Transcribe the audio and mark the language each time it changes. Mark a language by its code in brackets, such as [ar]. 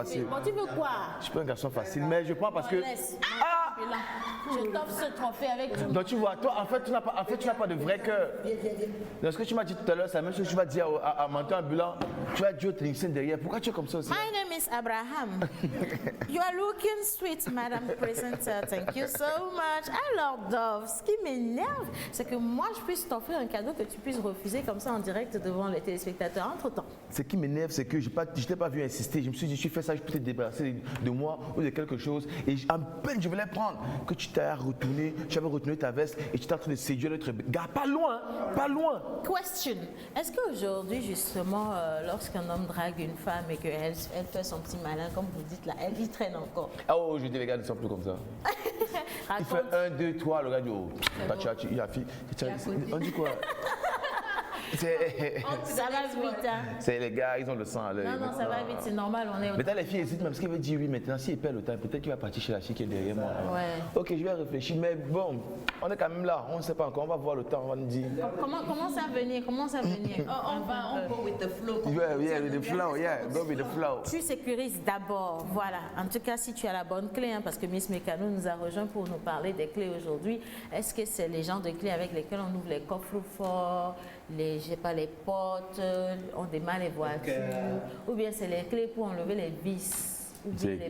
[fr] facile. Bon, tu veux quoi? Je suis pas un garçon facile, mais je prends parce que. Laisse. Et là, je t'offre ce trophée avec tout. Donc tu vois, toi, en fait, tu n'as pas de vrai cœur. Dans ce que tu m'as dit tout à l'heure, c'est la même chose que tu vas dire à menteur ambulant. Tu vas dire au technicien derrière. Pourquoi tu es comme ça aussi? [en] My name is Abraham. You are looking sweet, Madam Presenter. Thank you so much. [fr] Alors, Dove, ce qui m'énerve, c'est que moi, je puisse t'offrir un cadeau que tu puisses refuser comme ça en direct devant les téléspectateurs. Entre-temps. Ce qui m'énerve, c'est que je ne t'ai pas vu insister. Je me suis dit, tu fais ça, je peux te débarrasser de moi ou de quelque chose. Et à peine je voulais prendre que tu t'as retourné, tu avais retourné ta veste et tu étais en train de séduire l'autre gars. Pas loin, pas loin. Question. Est-ce qu'aujourd'hui, justement, lorsqu'un homme drague une femme et qu'elle fait son petit malin, comme vous dites là, elle y traîne encore? Ah oh, je dis, les gars ne sont plus comme ça. Il fait 1, 2, 3, le gars dit, oh, il a fille. On dit quoi? Ça va vite, hein? C'est les gars, ils ont le sang à l'œil. Non, ça va vite, c'est normal, on est... Mais les filles hésitent même parce qu'elles veulent dire oui maintenant. S'il perd le temps, peut-être qu'il va partir chez la fille qui est derrière moi. Ouais. Ok, je vais réfléchir, mais bon, on est quand même là, on ne sait pas encore, on va voir le temps, on va nous dire. Comment ça venir? [en] On go with the flow. Yeah, with the flow, yeah, go with the flow. [fr] Tu sécurises d'abord, voilà. En tout cas, si tu as la bonne clé, hein, parce que Miss Mécano nous a rejoint pour nous parler des clés aujourd'hui. Est-ce que c'est les genres de clés avec lesquels on ouvre les coffres forts, les portes, on démarre les voitures, ou bien c'est les clés pour enlever les vis, ou bien